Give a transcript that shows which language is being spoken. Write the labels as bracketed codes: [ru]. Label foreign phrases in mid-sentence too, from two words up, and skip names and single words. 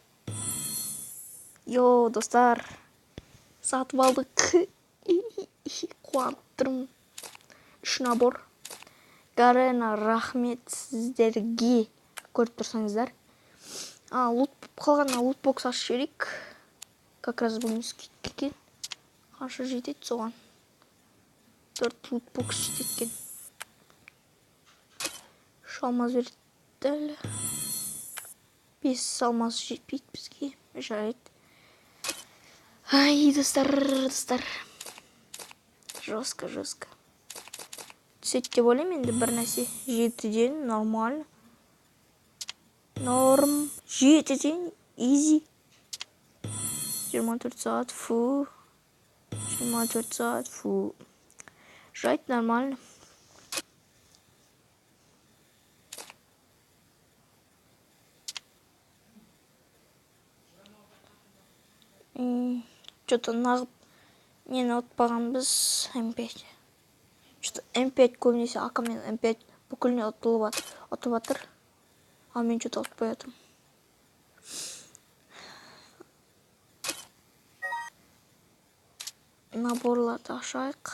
[kk] Йо, достар. Сатып алдық. Қуанып тұрмын. 3 набор. Гарена, рахмет сіздерге. Көріп тұрсаңыздар. Лут қалған лутбокс ашып жіберейік. [ru] Как раз [kk] бүгін скидка екен. Қанша жетеді соған? 4 лутбокс жетеді екен. Алмаз берді дәл. 5 алмаз жетпейді бізге. Жарайды. Ай, достар. Жестко. Түсет деп ойлаймын енді бір нәрсе. [ru] 7-ден нормально. Норм. [kk] 7-ден easy. 24 сағат фу. 24 сағат фу. Жайт, [ru] нормально. [kk] Что-то нағып нені ұтпаған біз М5. Что-то М5 көбінесе акамен М5 бүкіліне ұтып атыр. А мен что-то ұтпай атырмын. Наборларды ашайық.